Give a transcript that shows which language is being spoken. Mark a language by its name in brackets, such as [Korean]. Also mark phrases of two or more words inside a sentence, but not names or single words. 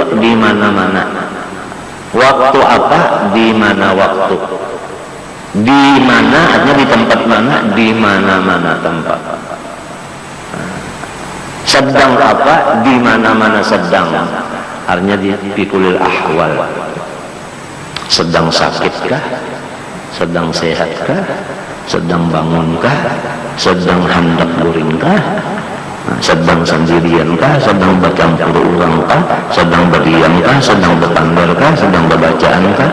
[Indonesian] Di mana-mana. Waktu apa? Di mana waktu? Di mana artinya di tempat mana? Di mana-mana tempat. Sedang apa? Di mana-mana sedang. Artinya di [Arabic] fikulil ahwal. [Indonesian] Sedang sakitkah? Sedang sehatkah? Sedang bangunkah? Sedang hendak guringkah? Sedang sendiriankah? Sedang bercampur urangkah? Sedang berdiamkah? Sedang bertandarkah? Sedang berbacaankah?